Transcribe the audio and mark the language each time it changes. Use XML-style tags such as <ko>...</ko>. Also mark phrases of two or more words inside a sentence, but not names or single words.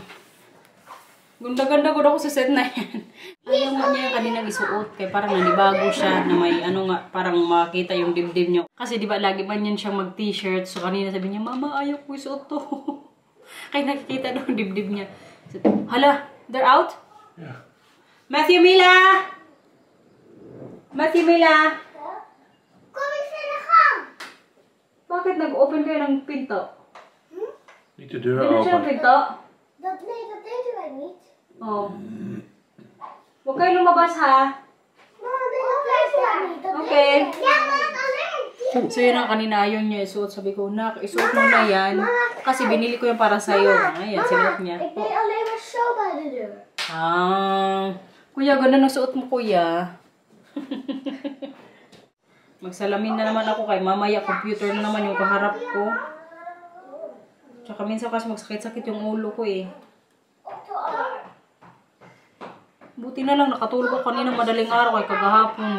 <tl>Ganda-ganda ko ako sa set na yan. Ayaw nga niya yung kanilang isuot. Kaya parang nanibago siya na may ano nga, parang makita yung dibdib niyo. Kasi di ba lagi man yan siyang mag-t-shirt. So, kanina sabi niya, Mama, ayaw ko isuot to. Kaya nakikita daw yung dibdib niya. So, hala,</tl> <en>they're out? Yeah.</en> <tl>Matthew, Mila! Matthew, Mila!</tl> <nl>Kom eens in de gang.</nl> <tl>Bakit nag-open kayo ng pinto?</tl> <nl>Niet de deur</nl> <tl>Hindi na siya ng open. pinto?</tl> <nl>Nee, dat deden wij niet.</nl> <tl>Oh. Huwag kayo lumabas, ha?</tl> <nl>Mama, nee, dat deden wij niet. Dat Okay. deden wij. Ja, maar dat alleen.</nl> <tl>So, yun ang kanina ayaw niya isuot. Sabi ko, nak, isuot mo na yan. Kasi binili ko yan para sa'yo. Ayan, sinuot niya.</tl> <nl>Ik deed alleen maar zo bij de deur.</nl> <tl>Kuya, ganda ng suot mo, kuya. Magsalamin na naman ako kay mamaya computer na naman yung kaharap ko. Tsaka minsan kasi magsakit-sakit yung ulo ko eh. Buti na lang nakatulog ako kanina madaling araw kay kagahapon.</tl>